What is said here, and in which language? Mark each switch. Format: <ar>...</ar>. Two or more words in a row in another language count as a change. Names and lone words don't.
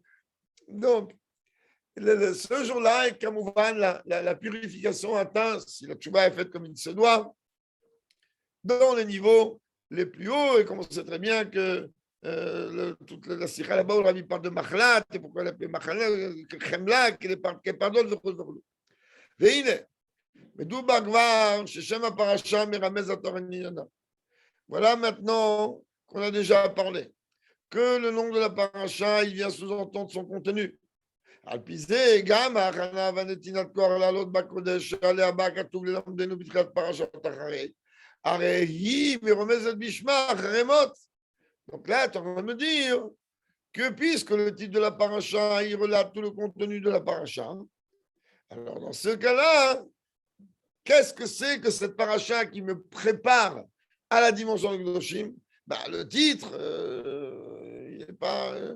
<fr>Donc, ce jour-là, la purification atteint, si la tchouba est faite comme il se doit, dans les niveaux les plus hauts, et comme on sait très bien que toute la sikha là-bas, on rabbi parle de machlat, et pourquoi elle appelle machlat, chemla, qu'elle pardonne,</fr> <he>והנה, מדובר כבר ששם הפרשה מרמז התורה עניינה.</he> <fr>Voilà maintenant qu'on a déjà parlé, que le nom de la paracha, il vient sous-entendre son contenu.</fr> <he>על פי זה גם ההכנה והנתינת כוח לעלות בקודש שעליה בא כתוב ללמדנו בתחילת פרשת אחרי, הרי היא מרומזת בשמה אחרי מות.</he> <fr>Donc là, tu es en train de me dire que puisque le titre de la paracha, il relate tout le contenu de la paracha, alors dans ce cas-là, qu'est-ce que c'est que cette paracha qui me prépare à la dimension de Kedoshim? Le titre, il n'est pas...</fr>